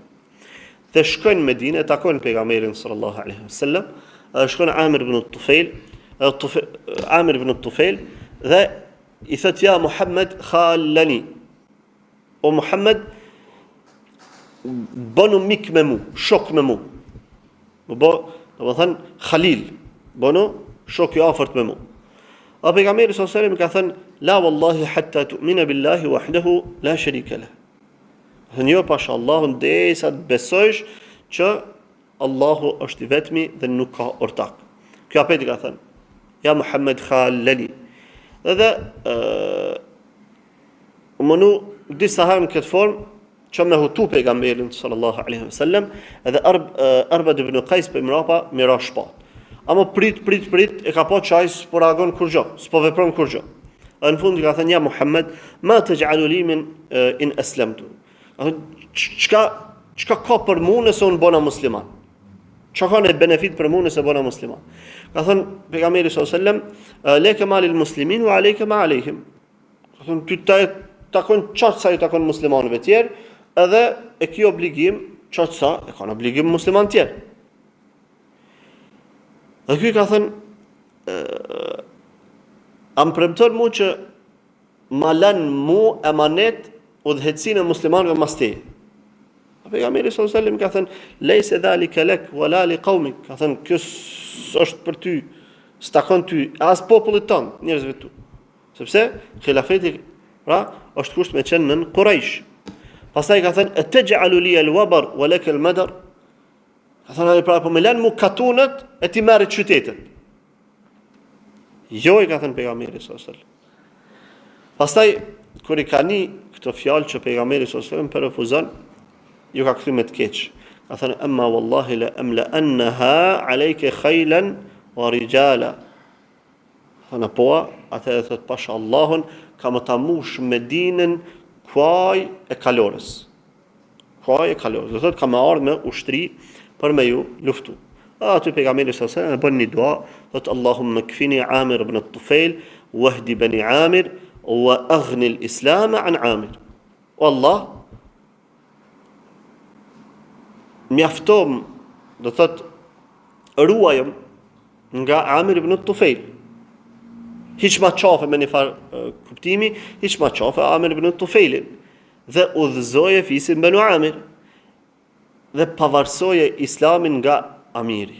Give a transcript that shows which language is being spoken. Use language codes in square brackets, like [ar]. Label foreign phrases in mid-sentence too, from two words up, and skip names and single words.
[sq] Dhe shkojnë në Medinë, takojnë pejgamberin [ar] صلى الله عليه وسلم, [sq] shkojnë Amir ibn Tufail dhe I thot [ar] يا محمد خالني. [sq] O Muhammed, bënu mik me mu, shok me mu. Më bë, do të thënë Khalil, bënu shok I afërt me mu. A pejgamberi [ar] صلى الله عليه وسلم [sq] ka thënë [ar] لا والله حتى تؤمن بالله وحده لا شريك له. [sq] Thënë jo pasha Allahun derisa të besojsh që Allahu është I vetmi dhe nuk ka ortak. Kjo apeti ka thënë [ar] يا محمد خالني. [sq] Edhe mënu disa herë në këtë formë që me hutu pejgamberin [ar] صلى الله عليه وسلم, [sq] edhe Arbad ibn Qais për mrapa mira shpat. Ama prit, e ka pa që ai s'po reagon kur gjë, s'po vepron kur gjë. Në fund ka thënë [ar] يا محمد, ما تجعل لي من إن أسلمت. [sq] Çka ka për mua nëse unë bona musliman? Çka ka në benefit për mua nëse bona musliman? Ka thënë pejgamberi [ar] صلى الله عليه وسلم لك ما للمسلمين وعليك ما عليهم. [sq] Ka thënë ty takon çfarë sa i takon muslimanëve tjerë, edhe e ki obligim çfarë sa e kanë obligim musliman tjerë. Dhe ky ka thënë am premton mu që ma lën mu emanet udhëhecinë e muslimanëve mas teje. Pejgamberi [ar] صلى الله عليه وسلم [sq] ka thënë [ar] ليس ذلك لك ولا لقومك, [sq] ka thënë kjo është për ty, s'takon ty, as popullit ton, njerëzve tu. Sepse xhilafeti pra është kusht me qenë në Quraysh. Pastaj ka thënë [ar] أتجعل لي الوبر ولك المدر. [sq] Ka thënë pra po më lën mu katunat e ti merrit qytetet. Jo, i ka thënë pejgamberi [ar] صلى الله عليه وسلم. [sq] Pastaj kur i kanë këto fjalë që pejgamberi [ar] صلى الله عليه وسلم [sq] refuzon, ju ka kthy me të keq. Ka thënë [ar] أما والله لأملأنها عليك خيلا ورجالا. [sq] Ana po atë thot pasha Allahun kam ta mush Medinën kuaj e kalorës. Kuaj e kalorës. Do thot kam ardhur me ushtri për me ju luftu. Aty pejgamberi [ar] صلى الله عليه وسلم [sq] bën një dua, thot [ar] اللهم اكفني عامر بن الطفيل واهد بني عامر وأغن الإسلام عن عامر. [sq] Wallah mjaftom, do thot ruajëm nga Amir ibn al-Tufail. Hiç ma qafe me një farë kuptimi, hiç ma qafe Amir ibn al-Tufailin dhe udhëzoje fisin Banu Amir dhe pavarësoje islamin nga Amiri.